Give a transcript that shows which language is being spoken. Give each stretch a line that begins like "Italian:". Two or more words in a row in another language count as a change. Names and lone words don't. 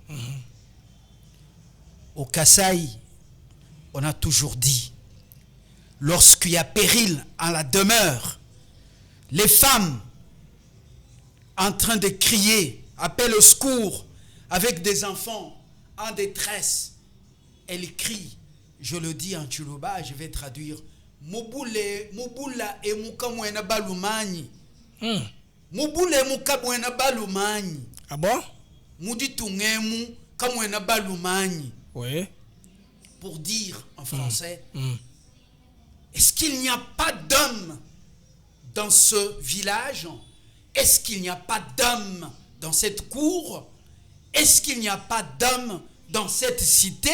French: Au Kasaï, on a toujours dit, lorsqu'il y a péril en la demeure, les femmes en train de crier, appellent au secours, avec des enfants en détresse, elles crient, je le dis en Tchoulouba, je vais traduire, Mobula et
Luba-Lulua: Mukamwena Balumani. Mubule mukabwena balumanyi.
French: Ah bon?
Luba-Lulua: Mudi tungemu kamwena balumanyi.
French: Oui. Pour dire en français, est-ce qu'il n'y a pas d'hommes dans ce village? Est-ce qu'il n'y a pas d'hommes dans cette cour? Est-ce qu'il n'y a pas d'hommes dans cette cité?